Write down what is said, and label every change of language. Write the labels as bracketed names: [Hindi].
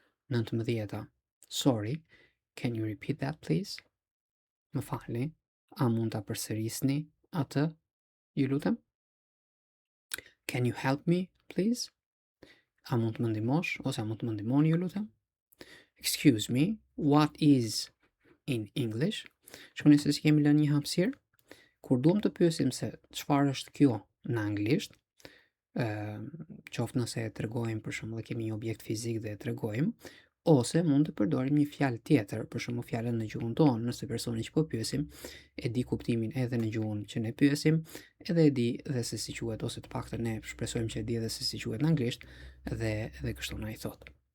[English] 19, sorry, can you repeat that please? [Albanian] Më falni, a mund ta përsërisni atë? Ju lutem. [English] Can you help me please? [Albanian] A mund të më ndihmosh ose a mund të më ndihmoni, ju lutem? [English] Excuse me, what is in English? [Albanian] Shkoni se si kemi lënë një hapësirë. Kur duam të pyesim se çfarë është kjo në anglisht, qoftë nëse e tregojmë për shembull kemi një objekt fizik dhe e tregojmë, ose mund të përdorim një fjalë tjetër, për shembull fjalën në gjuhën tonë, nëse personi që po pyesim e di kuptimin edhe në gjuhën që ne pyesim, edhe e di dhe se si quhet, ose të paktën ne shpresojmë që e di edhe se si quhet në anglisht, dhe kështu na i thotë.